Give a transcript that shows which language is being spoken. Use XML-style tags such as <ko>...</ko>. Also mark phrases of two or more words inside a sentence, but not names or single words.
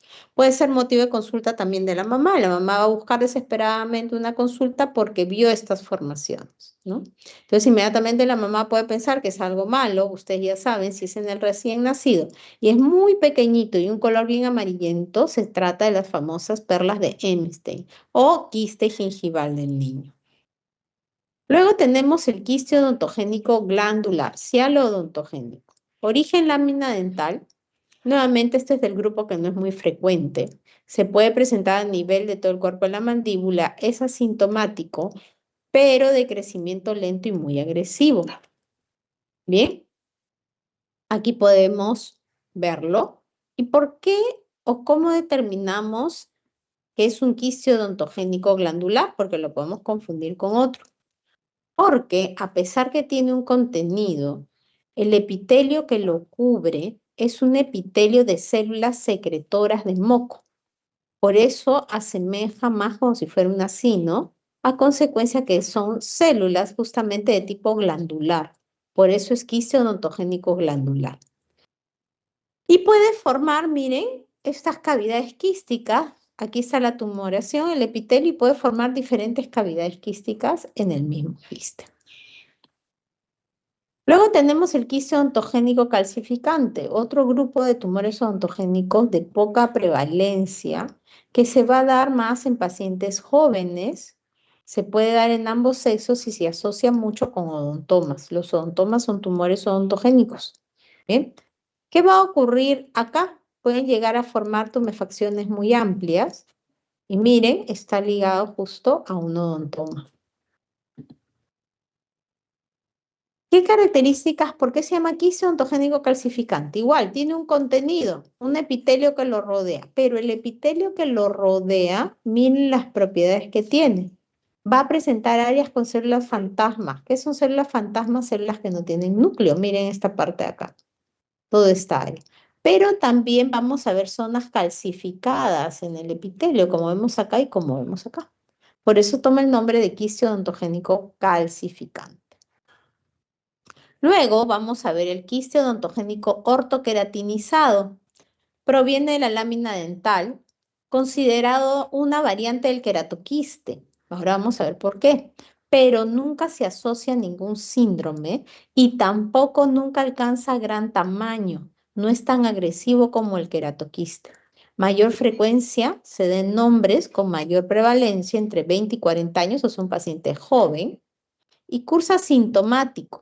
<es>Puede ser motivo de consulta también de la mamá. La mamá va a buscar desesperadamente una consulta porque vio estas formaciones, ¿no? Entonces, inmediatamente la mamá puede pensar que es algo malo. Ustedes ya saben, si es en el recién nacido y es muy pequeñito y un color bien amarillento, se trata de las famosas perlas de Emmstein o quiste gingival del niño. Luego tenemos el quiste odontogénico glandular, cialo-odontogénico. Origen lámina dental. Nuevamente, este es del grupo que no es muy frecuente. Se puede presentar a nivel de todo el cuerpo de la mandíbula. Es asintomático, pero de crecimiento lento y muy agresivo. Bien, aquí podemos verlo. ¿Y por qué o cómo determinamos que es un quiste odontogénico glandular? Porque lo podemos confundir con otro. Porque a pesar que tiene un contenido, el epitelio que lo cubre es un epitelio de células secretoras de moco. Por eso asemeja más como si fuera un acino, a consecuencia que son células justamente de tipo glandular. Por eso es quiste odontogénico glandular. Y puede formar, miren, estas cavidades quísticas. Aquí está la tumoración, el epitelio, y puede formar diferentes cavidades quísticas en el mismo quiste. Luego tenemos el quiste odontogénico calcificante, otro grupo de tumores odontogénicos de poca prevalencia que se va a dar más en pacientes jóvenes. Se puede dar en ambos sexos y se asocia mucho con odontomas. Los odontomas son tumores odontogénicos. ¿Bien? ¿Qué va a ocurrir acá? Pueden llegar a formar tumefacciones muy amplias y miren, está ligado justo a un odontoma. ¿Qué características? ¿Por qué se llama quiste odontogénico calcificante? Igual, tiene un contenido, un epitelio que lo rodea, pero el epitelio que lo rodea, miren las propiedades que tiene. Va a presentar áreas con células fantasmas. ¿Qué son células fantasmas? Células que no tienen núcleo. Miren esta parte de acá, toda esta área. Pero también vamos a ver zonas calcificadas en el epitelio, como vemos acá y como vemos acá. Por eso toma el nombre de quiste odontogénico calcificante. Luego vamos a ver el quiste odontogénico ortoqueratinizado. Proviene de la lámina dental, considerado una variante del queratoquiste. Ahora vamos a ver por qué. Pero nunca se asocia a ningún síndrome y tampoco nunca alcanza gran tamaño. No es tan agresivo como el queratoquiste. Mayor frecuencia se den nombres con mayor prevalencia entre 20 y 40 años, o sea, un paciente joven, y cursa sintomático.</es>